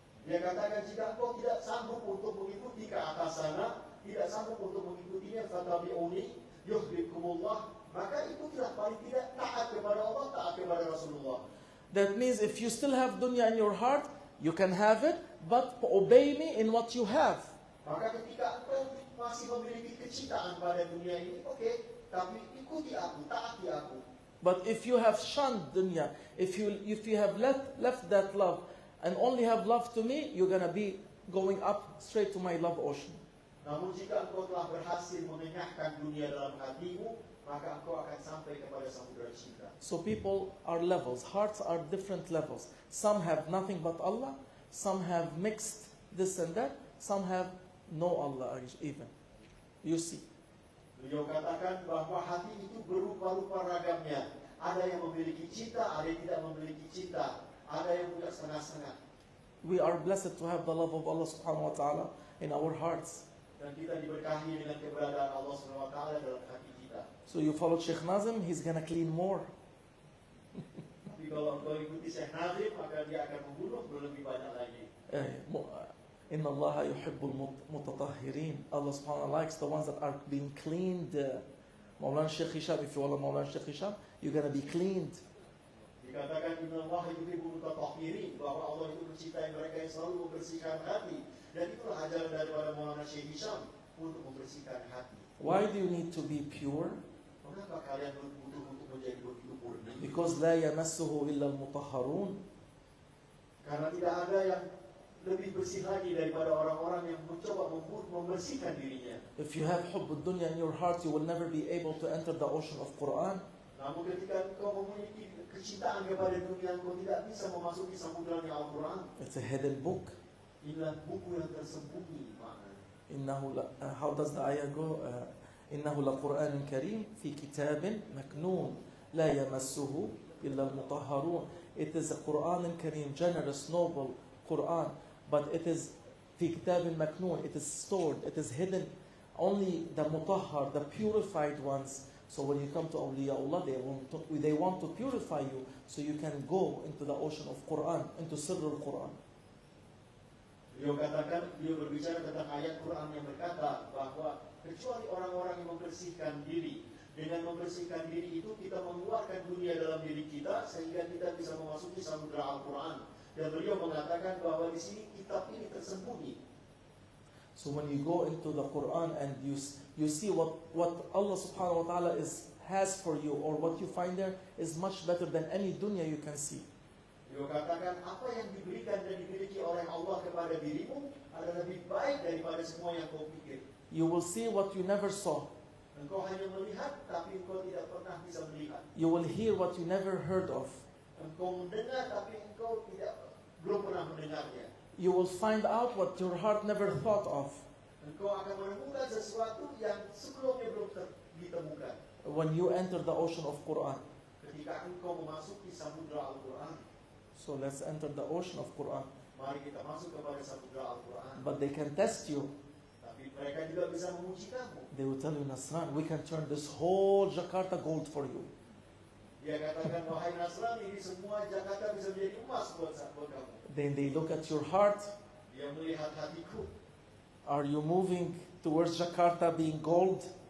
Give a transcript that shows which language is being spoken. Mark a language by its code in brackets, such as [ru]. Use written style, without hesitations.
[id] Dia katakan jika engkau tidak sanggup untuk mengikuti ke atas sana, tidak sanggup untuk mengikutinya, [ar] fatabi'uni yuhibbukumullah, [id] maka ikutilah, paling tidak taat kepada Allah, taat kepada Rasulullah. [en] That means if you still have dunya in your heart, you can have it, but obey me in what you have. [id] Maka ketika engkau masih memiliki kecintaan pada dunia ini, oke, tapi ikuti aku, taati aku. [en] But if you have shunned dunya, if you have left that love and only have love to me, you're gonna be going up straight to my love ocean. [id] Namun jika engkau telah berhasil mengenyahkan dunia dalam hatimu, maka engkau akan sampai kepada samudra cinta. [en] So people are levels, hearts are different levels. Some have nothing but Allah, some have mixed this and that, some have no Allah even. You see. [id] Beliau katakan bahwa hati itu berupa-rupa ragamnya. Ada yang memiliki cinta, ada yang tidak memiliki cinta. Ada yang punya setengah-setengah. [en] We are blessed to have the love of Allah subhanahu wa ta'ala in our hearts. [id] Dan kita diberkahi dengan keberadaan Allah subhanahu wa ta'ala dalam hati kita. [en] So you follow Sheikh Nazim, he's gonna clean more. [id] Tapi kalau engkau ikuti Syekh Nazim, maka dia akan membunuh lebih banyak lagi. [ar] Inna Allah yuhibbul mutatahhirin. [en] Allah subhanahu wa ta'ala likes the ones that are being cleaned. Mawlana Sheikh Hisham, if you follow Mawlana Sheikh Hisham, you're gonna be cleaned. [id] Dikatakan [ar] Inna Allah yuhibbul mutatahhirin, [id] bahwa Allah itu mencintai mereka yang selalu membersihkan hati. Dan itulah ajaran daripada Mawlana Sheikh Hisham untuk membersihkan hati. [en] Why do you need to be pure? [id] Mengapa kalian butuh untuk menjadi begitu murni? [en] Because [ar] لا يمسه إلا المطهرون. [id] Karena tidak ada yang lebih bersih lagi daripada orang-orang yang mencoba membersihkan dirinya. [en] If you have [ar] حب الدنيا [en] in your heart, you will never be able to enter the ocean of Quran. [id] Namun ketika engkau memiliki kecintaan kepada dunia, engkau tidak bisa memasuki samudera Al-Quran. [en] It's a hidden book. [id] Inilah buku yang tersembunyi maknanya. [en] how does the ayah go? [ar] إنه لقرآن كريم في كتاب مكنون لا يمسه إلا المطهرون. [en] It is a Quran Kareem, generous, noble Quran, but it is [ar] في كتاب مكنون. [en] It is stored, it is hidden. Only the mutahhar, the purified ones. So when you come to awliyaullah, they want to purify you, so you can go into the ocean of Quran, into Sirr al-Quran. [id] Beliau berbicara tentang ayat Quran yang berkata bahwa kecuali orang-orang yang membersihkan diri. Dengan membersihkan diri itu kita mengeluarkan dunia dalam diri kita sehingga kita bisa memasuki samudera Al-Quran. Dan beliau mengatakan bahwa di sini kitab ini tersembunyi. [en] So when you go into the Quran and you see what Allah subhanahu wa ta'ala has for you, or what you find there is much better than any dunya you can see. [id] Beliau katakan apa yang diberikan dan dimiliki oleh Allah kepada dirimu adalah lebih baik daripada semua yang kau pikir. [en] You will see what you never saw. [id] Engkau hanya melihat, tapi engkau tidak pernah bisa melihat. [en] You will hear what you never heard of. [id] Engkau mendengar, tapi engkau belum pernah mendengarnya. [en] You will find out what your heart never thought of. [id] Engkau akan menemukan sesuatu yang sebelumnya belum ditemukan. [en] When you enter the ocean of Quran. [id] Ketika engkau memasuki samudera Al-Quran. [en] So let's enter the ocean of Quran. [id] Mari kita masuk kepada samudera Al-Quran. [en] But they can test you. [id] Tapi mereka juga bisa menguji kamu. [en] They will tell you, Nasran, we can turn this whole Jakarta gold for you. [id] Dia katakan, wahai Nasrani, ini semua Jakarta bisa menjadi emas buat kamu. [en] Then they look at your heart. [id] Dia melihat hatiku. [en] Are you moving towards Jakarta being gold?